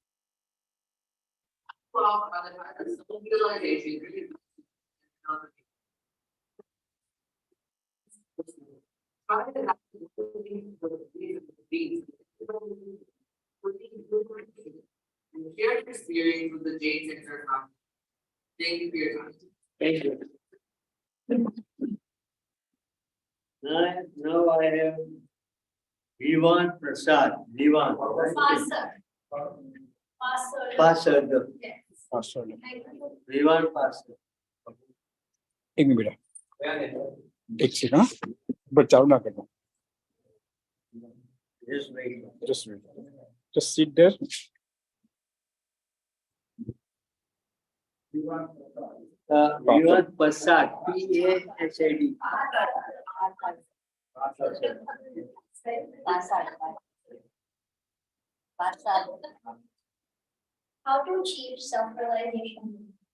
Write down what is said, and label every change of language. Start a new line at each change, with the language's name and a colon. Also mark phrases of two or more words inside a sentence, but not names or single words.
English: Well, on the fact that self-realization really try to have these and share your experience with the Jain Center. Thank you for your time. Thank you. Now I have Vivan Prasad. Vivan. Pasad. Pastor. Vivan Pasad.
Hindi: एक मिनट बेटा एक सेकंड हाँ बट चालू ना करना
English: Just wait. just sit there Vivan Prasad. P-A-S-A-D. How to achieve self-realization?